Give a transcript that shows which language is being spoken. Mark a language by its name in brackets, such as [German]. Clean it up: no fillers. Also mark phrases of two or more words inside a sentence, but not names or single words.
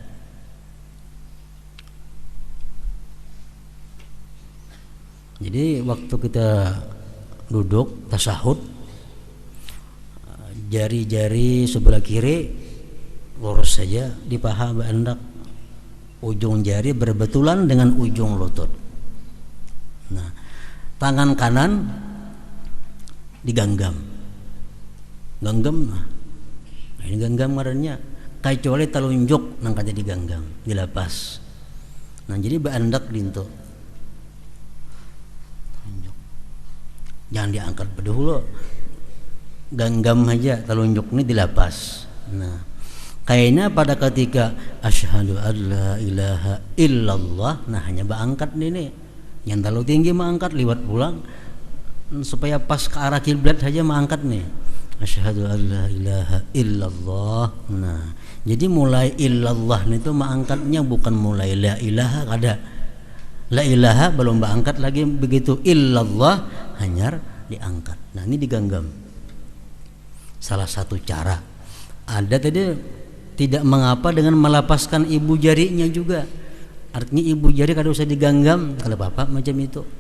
[Indonesian] Jadi waktu kita duduk tasyahud, jari-jari sebelah kiri lurus saja di paha hendak, ujung jari berbetulan dengan ujung lutut. Nah, tangan kanan digenggam, genggam. [Banjar] Nah, ini genggam ngarannya, kecuali telunjuk nang kada digenggam, dilepas. Nah, jadi baandak dinto, jangan diangkat bedahulu, genggam aja, telunjuk ini dilepas. [Indonesian] Nah, kayaknya pada ketika [Arabic] asyhadu an la ilaha illallah, [Indonesian] nah hanya baangkat ini. Yang terlalu tinggi mengangkat liwat pulang supaya pas ke arah kiblat saja mengangkat nih. [Arabic] Asyhadu an la ilaha illallah. [Indonesian] Nah, jadi mulai illallah itu mengangkatnya bukan mulai [Arabic] la ilaha, [Indonesian] kada. [Arabic] La ilaha [Indonesian] belum mengangkat lagi, begitu illallah hanya diangkat. Nah, ini digenggam. Salah satu cara. Ada tadi tidak mengapa dengan melepaskan ibu jarinya juga. Artinya ibu jari [Banjar] kada usah [Indonesian] digenggam, kalau apa macam itu.